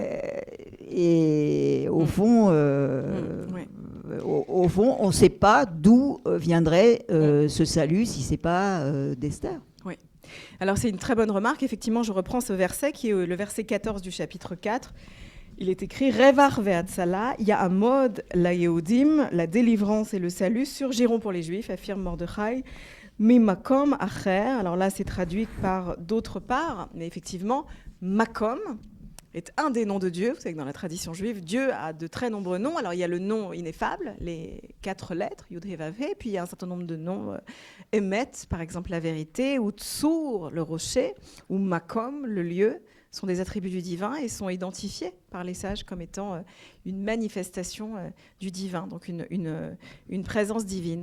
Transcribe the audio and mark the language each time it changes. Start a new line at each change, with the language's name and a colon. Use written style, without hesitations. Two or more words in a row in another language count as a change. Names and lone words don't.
French: Et au fond, au fond, on ne sait pas d'où viendrait ce salut si ce n'est pas d'Esther. Oui. Alors c'est une très bonne remarque. Effectivement, je reprends ce verset qui est le verset 14 du chapitre 4. Il est écrit «
Hebrew: רוח והצלה יעמוד ליהודים,
French: la délivrance et le salut surgiront pour les Juifs, affirme Mordechai,
Hebrew: ממקום אחר ».
French: Alors là, c'est traduit par « d'autre part », mais effectivement, makom est un des noms de Dieu. Vous savez que dans la tradition juive, Dieu a de très nombreux noms. Alors il y a le nom ineffable, les 4 lettres,
Hebrew: יוד הא ואו הא,
French: puis il y a un certain nombre de noms, Emet, par exemple la vérité, ou Tsur, le rocher, ou Makom, le lieu, sont des attributs du divin et sont identifiés par les sages comme étant une manifestation du divin, donc une présence divine.